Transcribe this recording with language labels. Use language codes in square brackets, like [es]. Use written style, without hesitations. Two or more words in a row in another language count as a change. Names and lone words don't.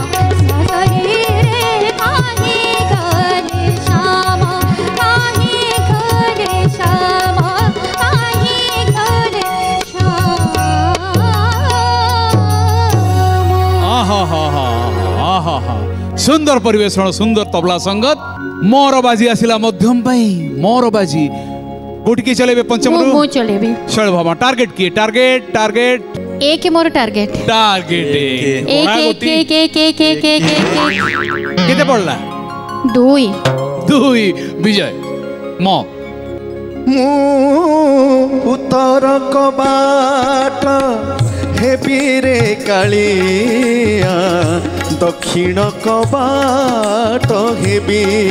[or] ସଜନୀ ରେ କାହେ ଗଲେ ଶ୍ୟାମ, କାହେ ଗଲେ ଶ୍ୟାମ, କାହେ ଗଲେ ଶ୍ୟାମ। आहा हा हा आहा हा। ସୁନ୍ଦର ପରିବେଷଣ, ସୁନ୍ଦର ତବଲା ସଙ୍ଗତ। ମୋର ବାଜି ଆସିଲା ମଧ୍ୟମ ପାଇ। ମୋର ବାଜି। ଗୋଟି କେ ଚଲେବେ ପଞ୍ଚମ ରୁ? ମୁ ଚଲେବେ। ଶୈଳଭାମା ଟାର୍ଗେଟ କିଏ? [en] target target [or] ଏକ ମୋର ଟାର୍ଗେଟ। ଟାର୍ଗେଟ ଏକ। କେତେ ପଡ଼ଲା? 2। ବିଜୟ। ମ ଉତ୍ତର କବାଟ ହେବି ରେ କାଳିଆ, ଦକ୍ଷିଣ କବାଟ ହେବି